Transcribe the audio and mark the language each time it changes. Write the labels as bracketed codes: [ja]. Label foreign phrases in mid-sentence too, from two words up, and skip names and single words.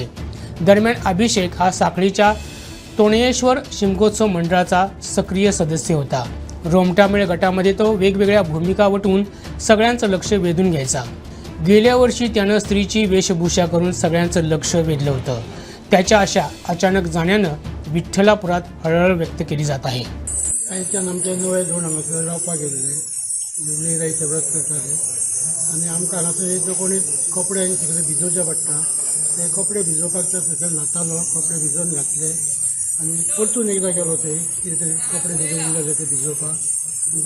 [mr] दरम्यान अभिषेक हा साखळीच्या तोणयेश्वर शिमगोत्सव मंडळाचा सक्रिय सदस्य होता। रोमटामेळ गटामध्ये तो वेगवेगळ्या भूमिका वटवून सगळ्यांचं लक्ष वेधून घ्यायचा। गेल्या वर्षी त्यानं स्त्रीची वेशभूषा करून सगळ्यांचं लक्ष वेधलं होतं। त्याच्या अशा अचानक जाण्यानं विठ्ठलापुरात हळहळ व्यक्त केली जात आहे। [kok] आमच्या नव्या धोंड हांगासर रावपाक गेल्ले लेरायचे व्रत करताले आनी आमकां हांगासर जो कोणी कपडे सगळे भिजोवचे पडटा ते कपडे भिजोवपाक सकयल न्हातालो। कपडे भिजोवन घातले आनी परतून एकदां गेलो ते कितें तरी कपडे भिजोवन जाले ते भिजोवपाक।